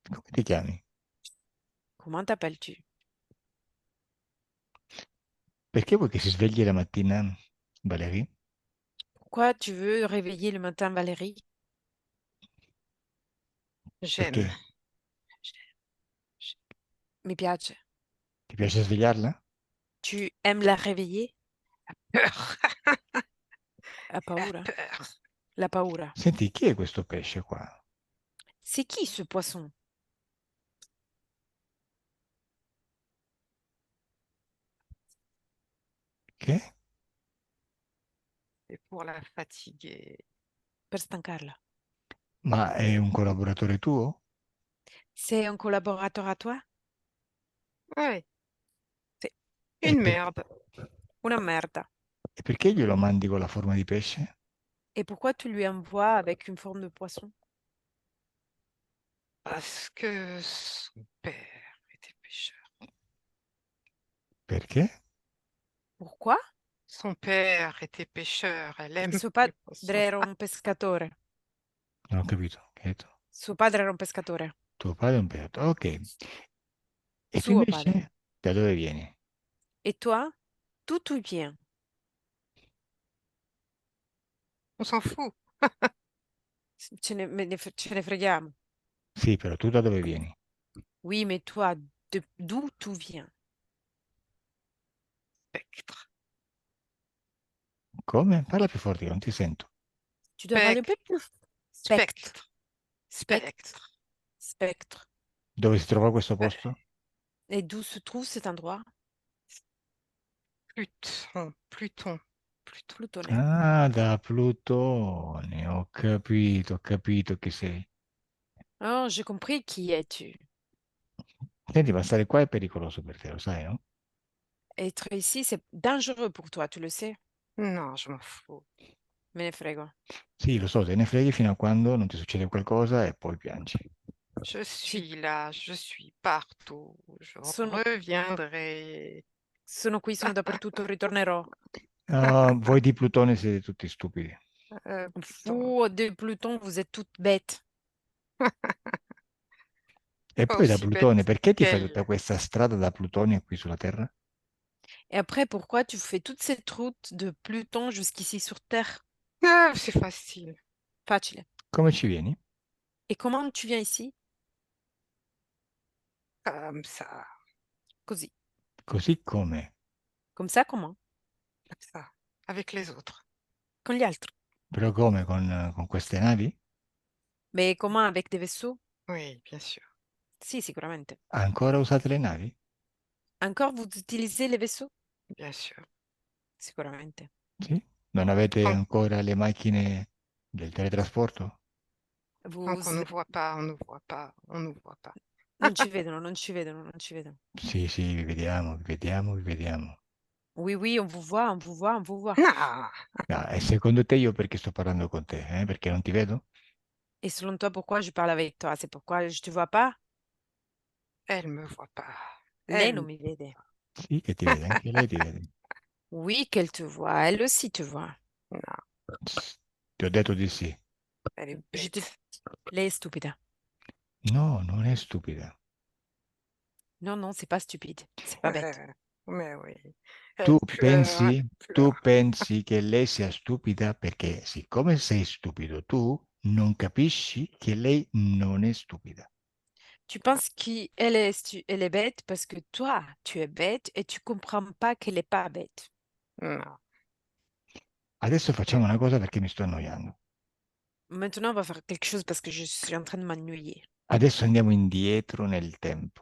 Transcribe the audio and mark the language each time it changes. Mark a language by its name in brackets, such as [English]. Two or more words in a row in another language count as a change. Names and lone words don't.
[Italian] ti chiami? [French] Comment t'appelles-tu? [Italian] Perché vuoi che si svegli la mattina, Valerie? [French] Pourquoi tu veux réveiller le matin Valérie? J'aime. [Italian] Perché? Mi piace. Ti piace svegliarla? [French] Tu aimes la réveiller? Peur. [Italian] Ha La paura? [French] peur. [Italian] La paura. Senti, chi è questo pesce qua? [French] C'est qui ce poisson? [Italian] Che? [French] C'est pour la fatiguer. [Italian] Per stancarla. Ma è un collaboratore tuo? [French] C'est un collaborateur à toi? Oui, [Italian] Sì. E, [French] une [Italian] per- [French] merde. [Italian] Una merda. e perché glielo mandi con la forma di pesce? [French] Et pourquoi tu lui envoies avec une forme de poisson? Parce que son père était pêcheur. [Italian] Perché? [French] Pourquoi? Son père était pêcheur. Elle aime [Italian] Suo [French] les [Italian] padre [French] poissons. [Italian] era un pescatore. Non ho capito. Che hai detto? Suo padre era un pescatore. Tuo padre è un pirata. Ok. E tu Suo padre. invece da dove vieni? [French] Et toi? Tout bien. On s'en fout. [Italian] Ce ne freghiamo. Sì, però tu da dove vieni? [French] Oui, mais toi, d'où tu viens? Spectre. Come? Parla più forte che non ti sento. Tu dois parler un peu plus. Spectre. Spectre. Spectre. Spectre. Spectre. [Italian] Dove si trova questo Euh, posto? [French] Et d'où se trouve cet endroit? Pluton. Pluton. Pluton. [Italian] Plutone. Ah, da Plutone. Ho capito chi sei. [French] Oh, j'ai compris qui es-tu. [Italian] Senti, ma stare qua è pericoloso per te, lo sai, no? [French] Être ici, c'est dangereux pour toi, tu le sais. Non, je m'en fous. [Italian] Me ne frego. Sì, lo so, te ne freghi fino a quando non ti succede qualcosa e poi piangi. [French] Je [Italian] Ci- [French] suis là, je suis partout. Je [Italian] Sono, [French] reviendrai. [Italian] sono qui, sono dappertutto, ritornerò. Ah, voi di Plutone siete tutti stupidi. [French] Pluton. Vous, de Pluton, vous êtes toutes bêtes. [Italian] E [French] Pas [Italian] poi da [French] aussi [Italian] Plutone, [French] bête [Italian] perché ti fai tutta [French] qu'elle. [Italian] questa strada da Plutone qui sulla Terra? [French] Et après, pourquoi tu fais toute cette route de Pluton jusqu'ici sur Terre? Ah, c'est facile. [Italian] Facile. Come ci vieni? [French] Et comment tu viens ici? Comme ça. [Italian] Così. Così come? [French] Comme ça, comment? Comme ça. Avec les autres. [Italian] Con gli altri. Però come? Con queste navi? [French] Mais comment avec des vaisseaux? Oui, bien sûr. [Italian] Sì, sicuramente. Ancora usate le navi? [French] Encore, vous utilisez les vaisseaux? Bien sûr. [Italian] Sicuramente. Sì? Non avete [French] Tant, [Italian] ancora le macchine del teletrasporto? [French] tant Vous... qu'on ne voit pas, on ne voit pas, on ne voit pas. [Italian] Non ci vedono, non ci vedono, non ci vedono. Sì, sì, vi vediamo, vi vediamo, vi vediamo. [French] Oui, oui, on vous voit, on vous voit, on vous voit. Non, [Italian] Ah, e secondo te io perché sto parlando con te? Perché non ti vedo? [French] Et selon toi, pourquoi je parle avec toi? C'est pourquoi je te vois pas? elle me voit pas. [Italian] Lei [French] Elle. [Italian] non mi vede. Sì, che ti vede, anche lei ti vede. [French] Oui, qu'elle te voit, elle aussi te voit. Non, [Italian] Tss, ti ho detto di sì. [French] elle est Je te... bête. [Italian] Lei è stupida. No, non è stupida. [French] Non, non, c'est pas stupide. C'est pas bête. Mais oui. [Italian] Tu [French] Elle pleure, [Italian] pensi, [French] elle [Italian] tu [French] pleure. [Italian] pensi che lei sia stupida perché siccome sei stupido tu, non capisci che lei non è stupida. [French] Tu penses qu'elle est, elle est bête parce que toi, tu es bête et tu comprends pas qu'elle est pas bête. Non. [Italian] Adesso facciamo una cosa perché mi sto annoiando. [French] Maintenant, on va faire quelque chose parce que je suis en train de m'ennuyer. [Italian] Adesso andiamo indietro nel tempo